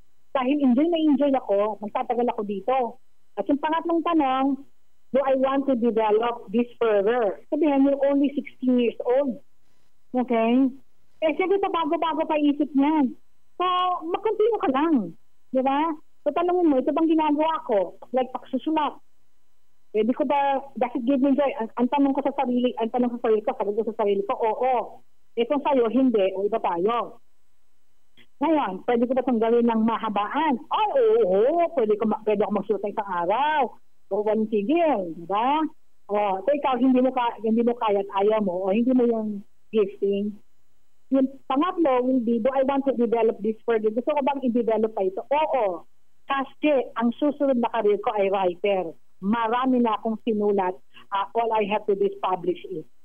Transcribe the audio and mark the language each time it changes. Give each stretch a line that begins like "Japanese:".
Filipino: Dahil enjoy ako, magtatagal ako dito. At yung pangatlong tanong,
English: do I want to develop this further?
Filipino: Sabihin,
English: you're only 16 years old.
Filipino: Okay? Eh, sabi pa bago-bago pa isip niyan. So, mag-continue ka lang. Di ba? So, tanongin mo, ito bang ginagawa ko?
English: Like,
Filipino: pagsusulat. Pwede ko ba,
English: does it give me joy?
Filipino: Ang tanong ko sa sarili ko, sabi ko sa sarili ko, oo. Eh, kung sa'yo, hindi, o iba tayo. Ngayon, pwede ko ba itong gawin ng mahabaan? Oo, pwede ako magsulat ng isang araw. O walang tigil, diba? O, so ikaw, hindi mo kaya at ayaw mo, o hindi mo yung gifting. Yung pangatlo
English: will be, do I want to develop this further?
Filipino: Gusto ko bang i-develop pa ito? Oo. Kasi ang susunod na career ko ay writer. Marami na akong sinulat.
English: All I have to do is publish it.